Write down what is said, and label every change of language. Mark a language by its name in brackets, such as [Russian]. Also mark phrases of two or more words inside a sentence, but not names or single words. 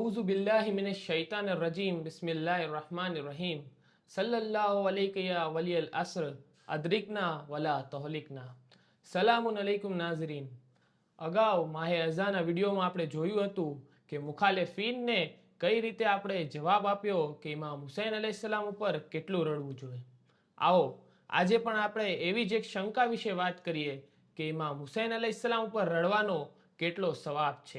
[Arabic] بالله من الشيطان الرجيم بسم الله الرحمن الرحيم صلى الله عليه يا ولي العصر أدركنا ولا تهلكنا سلام عليكم ناظرين. [Gujarati] અગાઉ માહે અઝાના વિડીયોમાં આપણે જોયું હતું કે મુખાલિફીનને કઈ રીતે આપણે જવાબ આપ્યો કે ઇમામ હુસૈન અલૈહિસ્સલામ ઉપર કેટલું રડવું જોઈએ। આવો આજે પણ આપણે એવી જ એક શંકા વિશે વાત કરીએ કે ઇમામ હુસૈન અલૈહિસ્સલામ ઉપર રડવાનો કેટલો સવાબ છે।